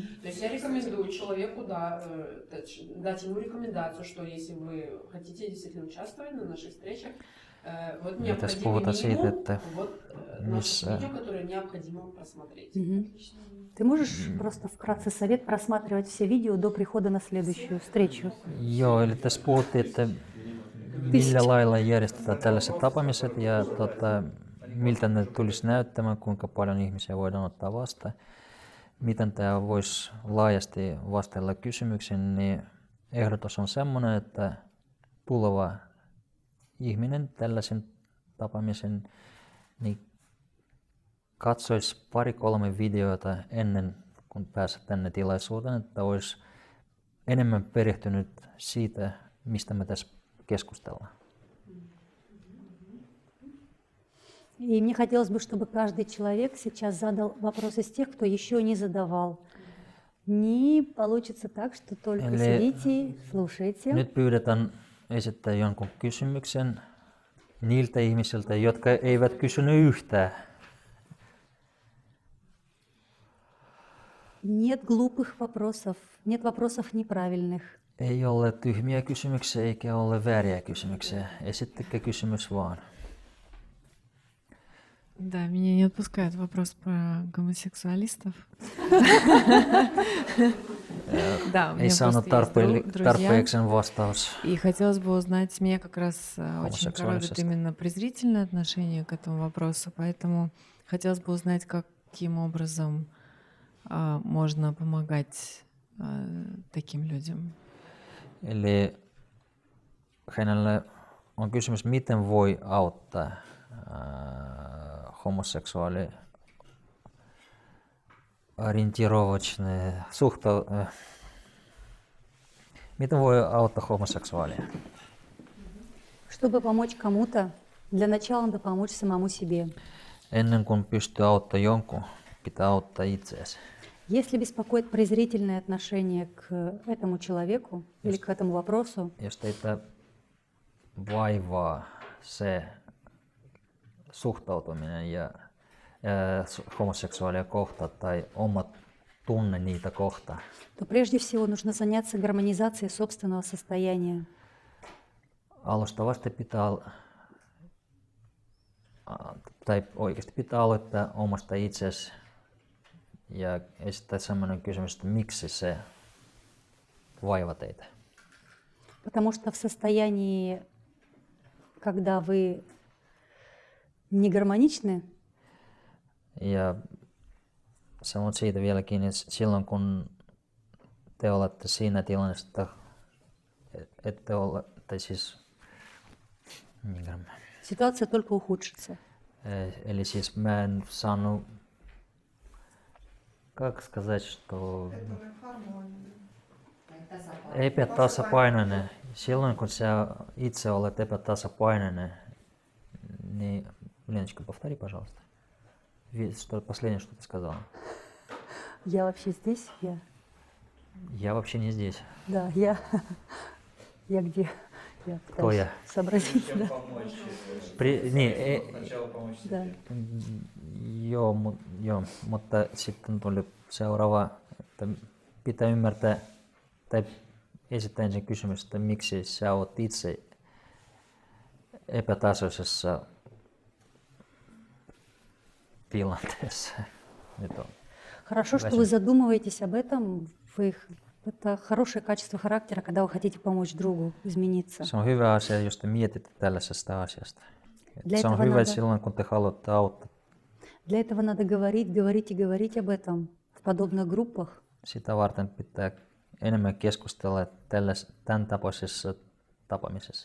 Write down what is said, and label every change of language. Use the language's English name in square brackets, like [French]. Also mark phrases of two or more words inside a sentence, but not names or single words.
[Russian] То есть я рекомендую человеку, да, дать ему рекомендацию, что если вы хотите действительно участвовать на наших встречах, вот необходимо минимум, вот наши видео, которые необходимо просмотреть. Ты можешь просто вкратце совет просматривать все видео до прихода на следующую встречу? [Finnish] Joo, eli tässä puhuttiin, että millä lailla järjestetään tällaiset tapaamiset ja miltä ne tulisi näyttämään, kuinka paljon ihmisiä voidaan ottaa vastaan. Miten tämä voisi laajasti vastailla kysymyksiin, niin ehdotus on semmoinen, että tuleva ihminen tällaisen tapaamisen niin katsoisi 2-3 videota ennen kuin pääsee tänne tilaisuuteen, että olisi enemmän perehtynyt siitä, mistä me tässä keskustellaan. [Russian] И мне хотелось бы, чтобы каждый человек сейчас задал вопрос из тех, кто еще не задавал. Не получится так, что только сидите, слушайте. [Finnish] Nyt pyydetään esittää jonkun kysymyksen niiltä ihmisiltä, jotka eivät kysynyt yhtään. [Russian] Нет глупых вопросов, нет вопросов неправильных. [Finnish] Ei ole tyhmiä kysymyksiä eikä ole vääriä kysymyksiä. Esittäkää kysymys vaan. [Russian] Да, меня не отпускает вопрос про гомосексуалистов. Да, у [Finnish] Ei [Russian] меня [Finnish] saanut [Russian] просто есть друзья. [Finnish] tarpeeksi vastaus. [Russian] И хотелось бы узнать, меня как раз очень коробит Гомосексуальность. именно презрительное отношение к этому вопросу, поэтому хотелось бы узнать, каким образом можно помогать таким людям. [Finnish] Eli hänelle on kysymys, miten voi auttaa homoseksuaali ориентировочные miten voi auttaa homoseksuaalia? [Russian] Чтобы помочь кому-то, для начала надо помочь самому себе. [Finnish] Ennen kuin pystyy auttamaan jonkun, pitää auttaa itseäsi. [Russian] Если беспокоит презрительное отношение к этому человеку или к этому вопросу, [Finnish] Jos teitä vaivaa se suhtautuminen ja homoseksuaalia kohtaan tai omat tunne niitä kohtaan, [Russian] то прежде всего нужно заняться гармонизацией собственного состояния. [Finnish] alustavasti pitää, tai oikeasti pitää aloittaa omasta itseäsi ja esittää sellainen kysymys, että miksi se vaivaa teitä. [Russian] Потому что в состоянии, когда вы не гармоничны, [Finnish] Ja sanon siitä vieläkin, että silloin kun te olette siinä tilanteessa, ette ole, tai siis, [Russian] ситуация только ухудшится. [Finnish] eli siis mä en saanut, [Russian] как сказать, что [Finnish] epätasapainoinen, silloin kun sä itse olet epätasapainoinen, niin, [Russian] Леночка, повтори, пожалуйста. Что последнее, что ты сказала? Я вообще здесь? Я вообще не здесь. Да, я где? Я Кто пытаюсь я? сообразить. Да. Да. [Finnish] Joo, mutta sitten tuli seuraava, että pitää ymmärtää, tai esittää ensin kysymys, että miksi sä oot itse epätasoisessa tilanteessa. Nyt on. [Russian] Хорошо, что вы задумываетесь об этом. Это хорошее качество характера, когда вы хотите помочь другу измениться. [Finnish] Se on hyvä asia, jos te mietitte tällaisesta asiasta. [Russian] Для [Finnish] Se on [Russian] этого [Finnish] hyvä [Russian] надо- [Finnish] silloin, kun te haluatte auttaa. [Russian] Для этого надо говорить, говорить и говорить об этом в подобных группах. [Finnish] Sitä varten pitää enemmän keskustella tämän tapaisessa tapaamisessa.